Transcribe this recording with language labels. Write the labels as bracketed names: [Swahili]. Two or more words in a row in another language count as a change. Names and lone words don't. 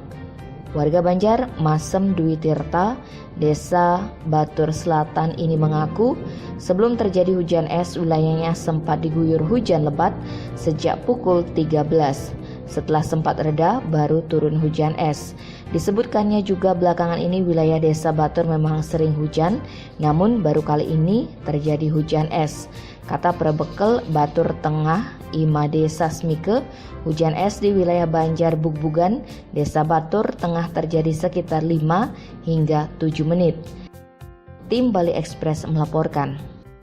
[Indonesian] Warga Banjar Masem Dwi Tirta, Desa Batur Selatan ini mengaku sebelum terjadi hujan es wilayahnya sempat diguyur hujan lebat sejak pukul 13. Setelah sempat reda, baru turun hujan es. Disebutkannya juga belakangan ini wilayah desa Batur memang sering hujan, namun baru kali ini terjadi hujan es. Kata Prebekel Batur Tengah Imade Sasmike, hujan es di wilayah Banjar Bugbugan, desa Batur Tengah terjadi sekitar 5 hingga 7 menit. Tim Bali Express melaporkan.